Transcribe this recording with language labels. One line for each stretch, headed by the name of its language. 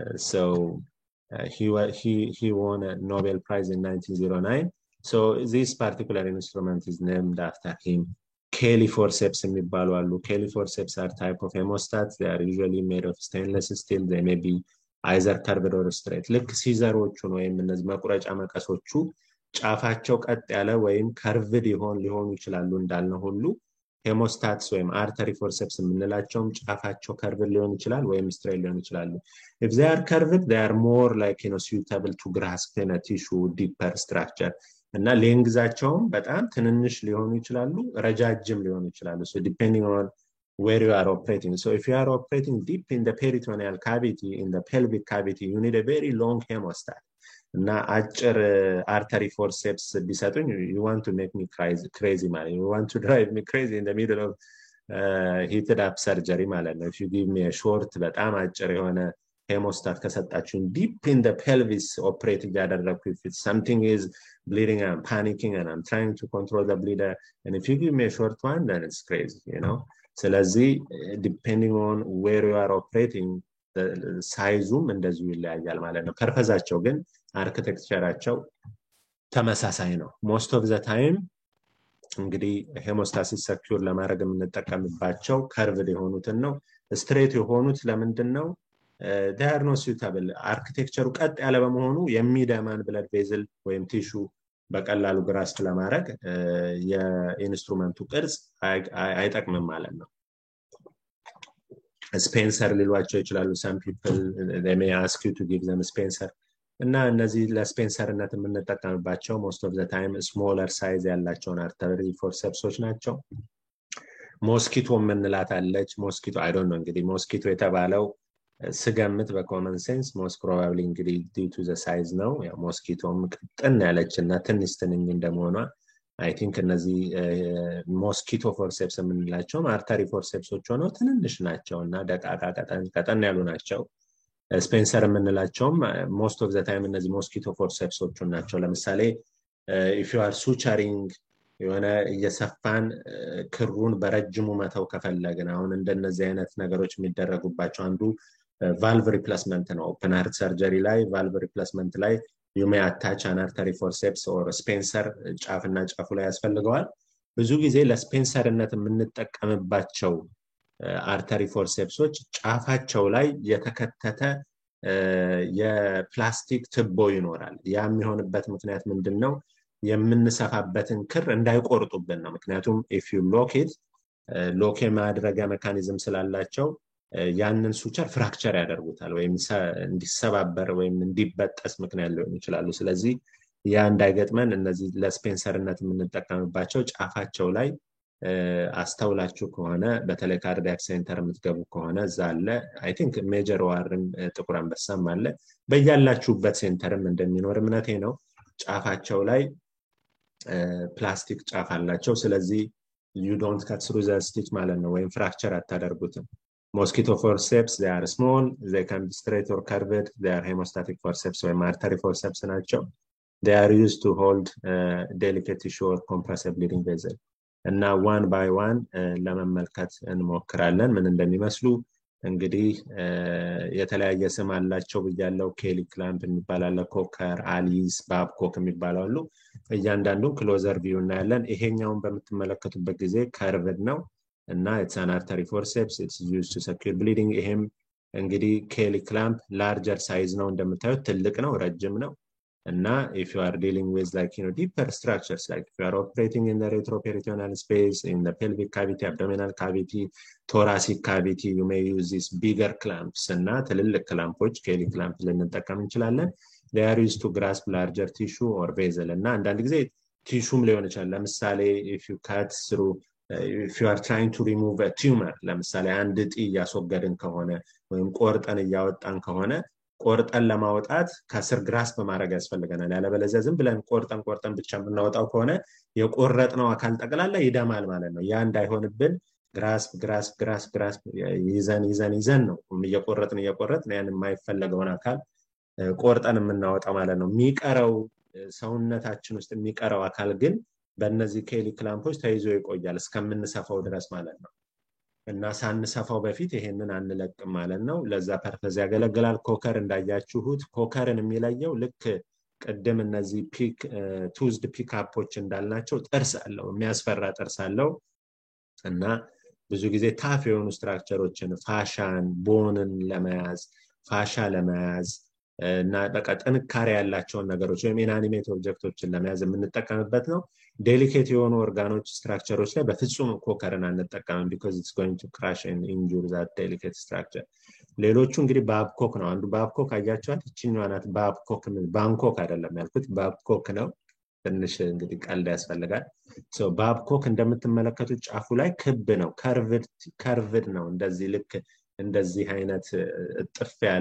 English: So he won a Nobel Prize in 1909 So this particular instrument is named after him. Artery Forceps
Amharic: የሚባሉ አሉ.
English: Artery Forceps are type of hemostats. They are usually made of stainless steel. They may be either curved or straight.
Amharic: ልክ ሲዘሮቹን ወይም እነዚህ መቁረጫ መቀሶቹ ጫፋቸው ቀጥ ያለ ወይም curved ሊሆኑ ይችላሉ እንዳልነው ሁሉ ሄሞስታትስ ወይም artery forceps የምንላቸውም ጫፋቸው curved ሊሆን ይችላል ወይም straight ሊሆን ይችላሉ.
English: If they are curved, they are more like suitable to grasp in a tissue deeper structure.
Amharic: እና ሌንግዛቸውም በጣም ትንንሽ ሊሆኑ ይችላሉ ረጃጅም ሊሆኑ ይችላሉ.
English: So depending on where you are operating. So if you are operating deep in the peritoneal cavity, in the pelvic cavity, you need a very long hemostat.
Amharic: እና አጭር artery forceps ቢሰጡኝ,
English: you want to make me crazy ማለት you want to drive me crazy in the middle of heated up surgery ማለት ነው. If you give me a short
Amharic: በጣም አጭር የሆነ hemostat ከሰጣችሁኝ
English: deep in the pelvis operate ያደረኩ, if something is bleeding, I'm panicking and I'm trying to control the bleeder, and if you give me a short one, then it's crazy,
Amharic: ስለዚህ
English: depending on where you are operating, the sizeum
Amharic: እንደዚሁ ይለያያል ማለት ነው. ፐርፐዛቸው ግን አርኪቴክቸራቸው ተመሳሳይ ነው.
English: most of the time
Amharic: እንግዲህ ሄሞስታሲስ ሰኪዩር ለማድረግ የምንጠቀምባቸው ከርቭድ የሆኑትን ነው. ስትሬት የሆኑት ለምንድነው?
English: they are not suitable.
Amharic: አርኪቴክቸሩ ቀጥ ያለ በመሆኑ የሚደማን ብለድ ቬዝል ወይም ቲሹ በቀላሉ ግራስፕ ለማድረግ የኢንስትሩመንቱ ቅርጽ አይጠቅምም ማለት ነው. ስፔንሰር ሊሏቸው ይችላሉ.
English: some people they may ask you to give them spencer.
Amharic: እና እነዚህ ለስፔንሰርነት የምንጠቀምባቸው most of the time smaller size ያላቸውን artery forceps ናቸው. ሞስኪቶ የምንላት አለች. ሞስኪቶ
English: I don't know
Amharic: እንግዲህ ሞስኪቶ የተባለው ስገምት በኮመን ሴንስ
English: most probably
Amharic: እንግዲህ
English: due to the size
Amharic: ነው. ያው ሞስኪቶም ቅጥን ያለችና ትንሽ ትንኝ እንደመሆኗ
English: I think
Amharic: እነዚህ ሞስኪቶ ፎርሴፕስ የምንላቸው artery forceps ሆነው ትንንሽ ናቸውና ደቃቃ ቀጠን ያሉ ናቸው. ስፔንሰር የምንላቸውም
English: most of the time
Amharic: እነዚህ ሞስኪቶ ፎርሴፕስ ናቸው. ለምሳሌ
English: if you are suturing
Amharic: የሆነ እየሰፋን ክሩን በረጅሙ መተው ከፈለግን አሁን እንደነዚህ አይነት ነገሮች የሚደረጉባቸው አንዱ valve replacement ነው.
English: open heart surgery ላይ valve replacement ላይ you may attach an artery forceps or spencer
Amharic: ጫፍና ጫፉ ላይ ያስፈልገዋል. ብዙ ጊዜ ለስፔንሰርነት የምንጠቀምባቸው artery forceps ጫፋቸው ላይ የተከተተ የፕላስቲክ ትቦ ይኖራል. ያ የሚሆንበት ምክንያት ምንድነው? የምንሰፋበትን ክር እንዳይቆርጡብን ነው. ምክንያቱም
English: if you lock it
Amharic: ሎክ የማድረጊያ ሜካኒዝም ስላላቸው ያንን ሱቸር ፍራክቸር ያደርጉታል ወይም እንዲሰባበር ወይም እንዲበጠስ ምክንያት ሊሆን ይችላሉ. ስለዚህ ያ እንዳይገጥመን እነዚህ ለስፔንሰርነት የምንጠቀምባቸው ጫፋቸው ላይ አስተውላችሁ ከሆነ በተለይ ካርዲያክ ሴንተር የምትገቡ ከሆነ ዛለ
English: I think
Amharic: ሜጀር ዋርም ጥቁር አንበሳም አለ በያላችሁበት ሴንተርም እንደሚኖር እምነቴ ነው። ጫፋቸው ላይ ፕላስቲክ ጫፍ አላቸው. ስለዚህ
English: you don't cut through the stitch
Amharic: ማለት ነው ወይም ፍራክቸር አታደርጉትም.
English: Mosquito forceps, they are small, they can be straight or curved. They are hemostatic forceps or artery forceps ናቸው. They are used to hold delicate tissue or compress a bleeding vessel.
Amharic: እና
English: one by one
Amharic: ለመመልከት እንሞክራለን ምን እንደሚመስሉ። እንግዲህ የተለያየ ስም አላቸው ብያለው. ኬሊ ክላምፕ የሚባላል፣ ኮከር፣ አሊስ፣ ባብኮክ የሚባላሉ። እያንዳንዱ ክሎዘር ቪው እናያለን። ይሄኛውን በምትመለከቱበት ጊዜ ከርቭድ ነው እና
English: it's an artery forceps. It's used to secure bleeding.
Amharic: ይሄም እንግዲህ ኬሊ ክላምፕ
English: larger size
Amharic: ነው እንደምታዩት ትልቅ ነው ረጅም ነው እና
English: if you are dealing with like deeper structures, like if you are operating in the retroperitoneal space, in the pelvic cavity, abdominal cavity, thoracic cavity, you may use these bigger clamps
Amharic: እና ትልልቅ ክላምፖች ኬሊ ክላምፕ ልንጠቀም እንችላለን.
English: They are used to grasp larger tissue or vessel
Amharic: እና አንዳንድ ጊዜ ቲሹም ሊሆን ይችላል. ለምሳሌ
English: if you cut through if you are trying to remove a tumor,
Amharic: ለምሳሌ አንድ እጢ ያስወገድን ከሆነ ወይም ቆርጠን ያወጣን ከሆነ ቆርጠን ለማውጣት ከስር ግራስፕ ማድረግ ያስፈልገናል. ያለበለዚያ ዝም ብለን ቆርጠን ብቻ የምናወጣው ከሆነ የቆረጥነው አካል ጠቅላላ ይደማል ማለት ነው። ያ እንዳይሆንብን ግራስፕ ይዘን ነው እየቆረጥን ያን የማይፈልገውን አካል ቆርጠን የምናወጣው ማለት ነው። የሚቀረው ሰውነታችን ውስጥ የሚቀረው አካል ግን በእነዚህ ኬሊ ክላምፖች ተይዞ ይቆያል እስከምንሰፋው ድረስ ማለት ነው። እና ሳንሰፋው በፊት ይሄንን አንለቅም ማለት ነው። ለዛ ፐርፐዝ ያገለግላል። ኮከር እንዳያችሁት ኮከርን የሚለየው ልክ ቀደም እነዚህ ፒክ ቱዝድ ፒክአፖች እንዳልናቸው ጥርስ አለው የሚያስፈራ ጥርስ አለው እና ብዙ ጊዜ ታፍ የሆኑ ስትራክቸሮችን ፋሻን ቦንን ለመያዝ ፋሻ ለመያዝ እና በቃ ጥንካሬ ያላቸው ነገሮች ወይም ኢናኒሜት ኦብጀክቶችን ለመያዝ የምንጠቀምበት ነው ዴሊኬት የሆኑ ኦርጋኖች ስትራክቸሮች ላይ በፍጹም ኮከርን አንጠቀምም
English: because it's going to crush and injure that delicate structure
Amharic: ሌሎቹ እንግዲህ ባብኮክ ነው አንዱ ባብኮክ አያቻችኋል እቺኛዋ ናት ባብኮክ ባንኮክ አይደለም ያልኩት ባብኮክ ነው ትንሽ እንግዲህ ቀልድ ያስፈልጋል so ባብኮክ እንደምትመለከቱት ጫፉ ላይ ክብ ነው ከርቭድ ነው እንደዚህ ልክ እንደዚህ አይነት ጥፍ